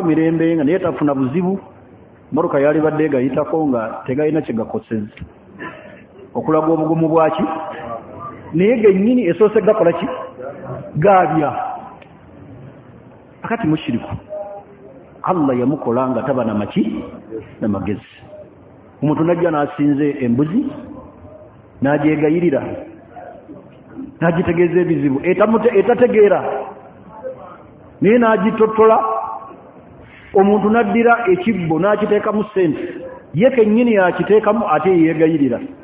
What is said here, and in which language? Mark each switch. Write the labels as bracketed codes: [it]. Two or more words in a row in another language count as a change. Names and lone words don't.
[lg] mirembe nga naye tafuna buzibu motoka yali badde gayitako nga tegalina kye gakosezza okulaga obugumu bwaki naye gennyini esoose gakola ki gaabya akati mushiriku Allah yamukola nga taba na maki na magezi omuntu najja n'asinze embuzi n'agyegayirira n'agitegeeza ebizibu etategeera naye n'agitotola omuntu n'addira ekibbo n'akiteekamu ssente ye kennyini yakiteekamu ate yeegayirira